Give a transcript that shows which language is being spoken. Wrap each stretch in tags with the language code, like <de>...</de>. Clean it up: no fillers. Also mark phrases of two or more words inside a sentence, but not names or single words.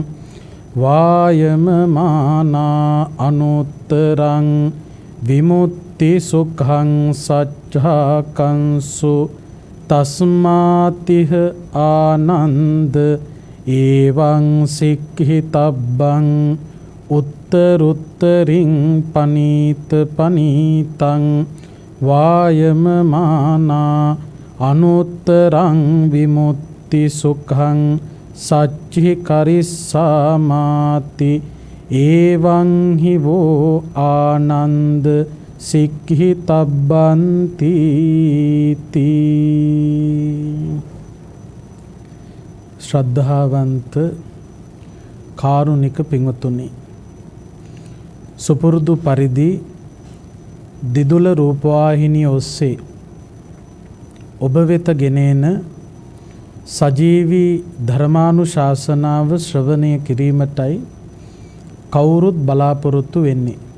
<pi>වායමමානා අනුත්තරං විමුක්ති සුඛං සච්ඡාකංසු තස්මාතිහ ආනන්ද එවං සික්ඛිතබ්බං උත්තරුත්තරින් පනීත පනීතං වායමමානා අනුත්තරං විමුක්ති සුඛං සච්චි කරිස්සාමාති එවං හිවෝ ආනන්ද සික්හි තබ්බන්ති ශ්‍රද්ධාවන්ත</pi> <si>කාරුණික පින්වතුනි, සුපුරුදු පරිදි දිදුල රූපවාහිනිය ඔස්සේ ඔබ වෙත ගෙනෙන සජීවී ධර්මානුශාසනාව ශ්‍රවණය කිරීමටයි කවුරුත් බලාපොරොත්තු වෙන්නේ.</si>